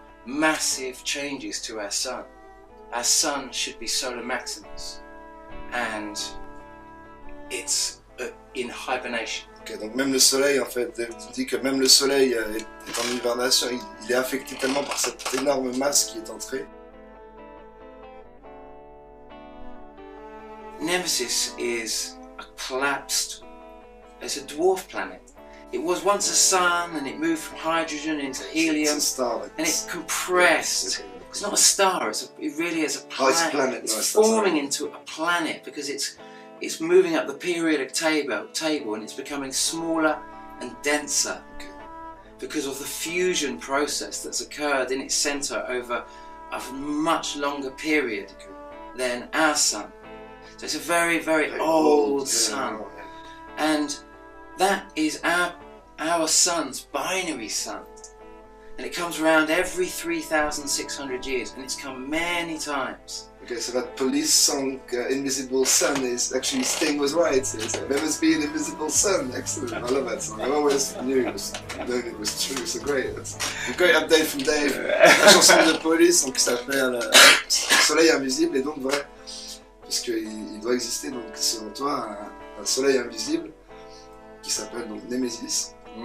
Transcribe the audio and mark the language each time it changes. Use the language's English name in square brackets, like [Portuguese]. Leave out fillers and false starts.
[English] Massive changes to our sun. Our sun should be solar maximus, and it's in hibernation. [French] Ok, donc même le soleil, en fait, tu dis que même le soleil est en hibernation, il est affecté tellement par cette énorme masse qui est entrée. [English] Nemesis is a collapsed, it's a dwarf planet. It was once a sun and it moved from hydrogen into helium It's a star, and it compressed. It's not a star, it really is a planet. Oh, it's a planet. It's No, it's forming into a planet because it's moving up the periodic table and it's becoming smaller and denser because of the fusion process that's occurred in its centre over a much longer period than our sun. So it's a very, very old sun, and that is our sun's binary sun, and it comes around every 3,600 years, and it's come many times. Okay, so that police song, Invisible Sun, is actually Sting was right. It's there must be an invisible sun. Excellent, I love that song. I always knew it was true. So great. That's a great update from Dave. [French] La chanson de police, donc qui s'appelle Soleil invisible, et donc vrai, puisqu'il doit exister donc selon toi un soleil invisible qui s'appelle donc Nemesis.